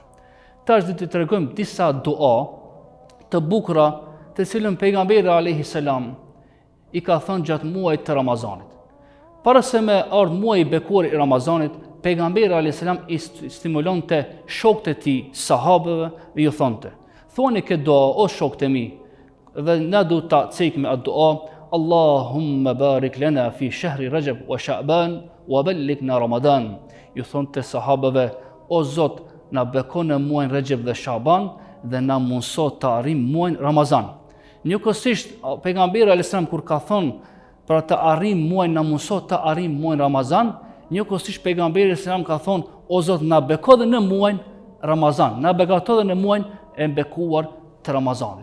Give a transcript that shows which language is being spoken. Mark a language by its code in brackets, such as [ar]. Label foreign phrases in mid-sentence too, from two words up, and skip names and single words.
[sq] Tash do të tregojmë disa dua të bukura të cilën pejgamberi [ar] عليه السلام [sq] i ka thënë gjatë muajit të Ramazanit. Para se me ardh muaji i bekuar i Ramazanit, pejgamberi [ar] عليه السلام [sq] i stimulonte shokët e tij, sahabëve, dhe ju thonte: "Thoni këtë dua o shokët e mi, dhe na do ta cekme atë dua: [ar] اللهم بارك لنا في شهر رجب وشعبان وبلغنا رمضان." [sq] Ju thonte sahabëve: o Zot, na bekon në muajin Rajab dhe Sha'ban dhe na mundso të arrim muajin Ramazan. Njëkohësisht pejgamberi [ar] عليه السلام [sq] kur ka thonë për të arrim muajin, na mundso të arrim muajin Ramazan, njëkohësisht pejgamberi [ar] عليه السلام [sq] ka thonë: o Zot, na beko edhe në muajin Ramazan, na begato edhe në muajin e bekuar të Ramazanit.